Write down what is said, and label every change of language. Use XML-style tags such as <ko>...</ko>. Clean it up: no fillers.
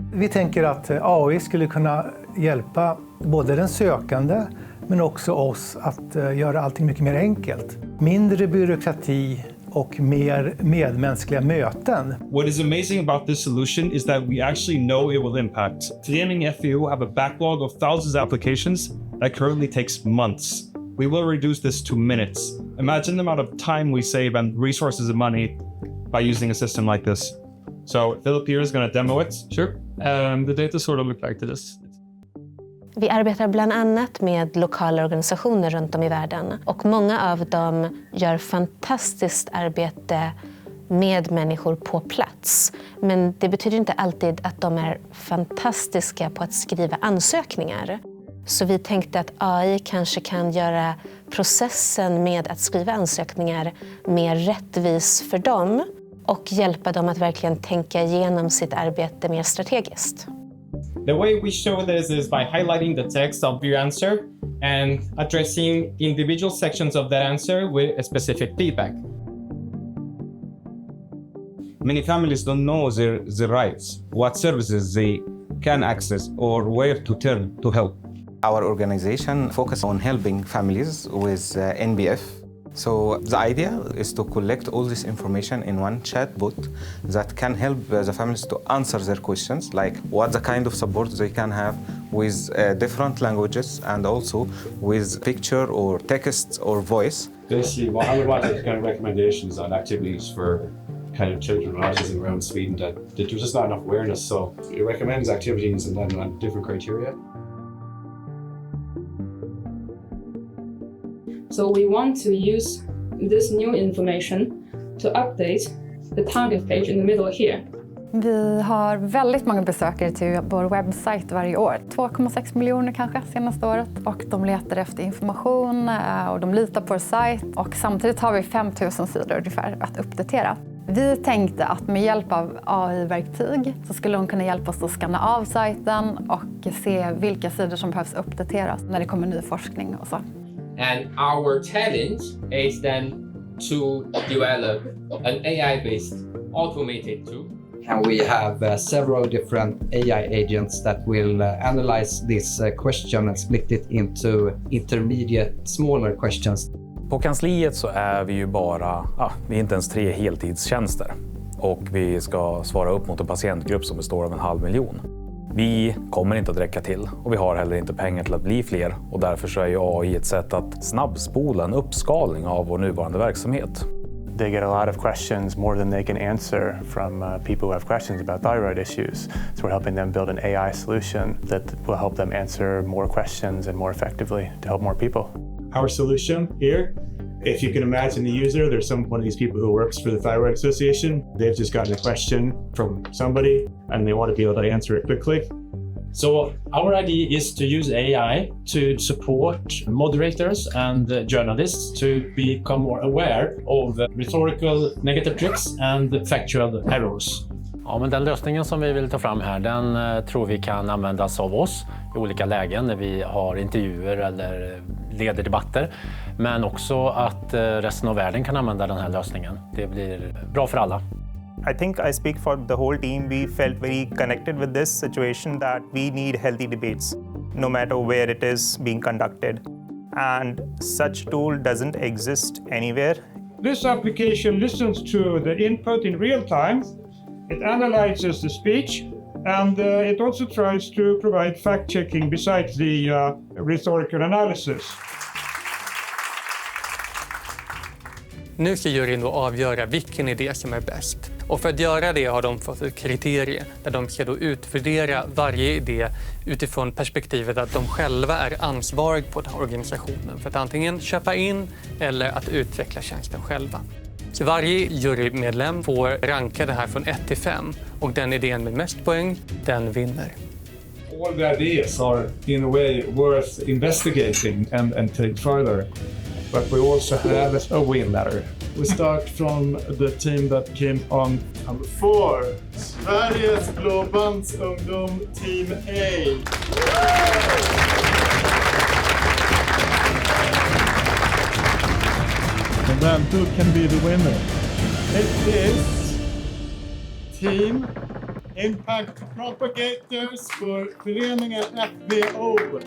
<sv>Vi tänker att AI skulle kunna hjälpa både den sökande men också oss att göra allting mycket mer enkelt. Mindre byråkrati och mer medmänskliga möten.</sv> <en>What is amazing about this solution is that we actually know it will impact. Föreningen FVO have a backlog of thousands of applications that currently takes months. We will reduce this to minutes. Imagine the amount of time we save and resources and money by using a system like this. So Philip here is going to demo it. Sure. The data sort of look like this.</en> <sv>Vi arbetar bland annat med lokala organisationer runt om i världen och många av dem gör fantastiskt arbete med människor på plats. Men det betyder inte alltid att de är fantastiska på att skriva ansökningar. Så vi tänkte att AI kanske kan göra processen med att skriva ansökningar mer rättvis för dem och hjälpa dem att verkligen tänka igenom sitt arbete mer strategiskt.</sv> <en>The way we show this is by highlighting the text of your answer and addressing individual sections of that answer with a specific feedback. Many families don't know their rights, what services they can access, or where to turn to help. Our organization focuses on helping families with NBF. So the idea is to collect all this information in one chatbot that can help the families to answer their questions, like what the kind of support they can have with different languages and also with picture or text or voice. Basically, what I would want is kind of recommendations on activities for kind of children with autism around Sweden that there's just not enough awareness. So it recommends activities and then on different criteria. So we want to use this new information to update the target page in the middle here.</en> <sv>Vi har väldigt många besökare till vår webbsajt varje år. 2,6 miljoner kanske senaste året. Och de letar efter information och de litar på vår sajt. Och samtidigt har vi 5000 sidor ungefär att uppdatera. Vi tänkte att med hjälp av AI-verktyg så skulle de kunna hjälpa oss att skanna av sajten och se vilka sidor som behövs uppdateras när det kommer ny forskning och så.</sv> <en>And our challenge is then to develop an AI-based automated tool. And we have several different AI agents that will analyze this question and split it into intermediate, smaller questions.</en> <sv>På kansliet så är vi ju bara, vi är inte ens 3 heltidstjänster. Och vi ska svara upp mot en patientgrupp som består av 500 000. Vi kommer inte att räcka till och vi har heller inte pengar till att bli fler. Och därför så är ju AI ett sätt att snabbspola en uppskalning av vår nuvarande verksamhet.</sv> <en>They get a lot of questions, more than they can answer from people who have questions about thyroid issues. So we're helping them build an AI solution that will help them answer more questions and more effectively to help more people. Our solution here, if you can imagine the user, there's one of these people who works for the Thyroid Association. They've just gotten a question from somebody and they want to be able to answer it quickly. So our idea is to use AI to support moderators and journalists to become more aware of rhetorical negative tricks and factual errors.</en> <sv>Ja, men den lösningen som vi vill ta fram här, den tror vi kan användas av oss i olika lägen när vi har intervjuer eller leder debatter. Men också att resten av världen kan använda den här lösningen. Det blir bra för alla.</sv> <en>I think I speak for the whole team. We felt very connected with this situation that we need healthy debates, no matter where it is being conducted. And such tool doesn't exist anywhere. This application listens to the input in real time. It analyzes the speech and it also tries to provide fact-checking besides the rhetorical analysis.</en> <sv>Nu ska juryn då avgöra vilken idé som är bäst. Och för att göra det har de fått ett kriterie där de ska då utvärdera varje idé utifrån perspektivet att de själva är ansvariga på den här organisationen för att antingen köpa in eller att utveckla tjänsten själva. Så varje jurymedlem får ranka det här från 1 till 5 och den idén med mest poäng, den vinner.</sv> <en>All the ideas are in a way worth investigating and take further. But we also have a winner. We start from the team that came on number 4.</en> <sv>Sveriges Bla bandsungdom team A.</sv> <en>And then who can be the winner? It is Team Impact Propagators</en> <sv>för</sv> <en>Föreningen FVO.</en>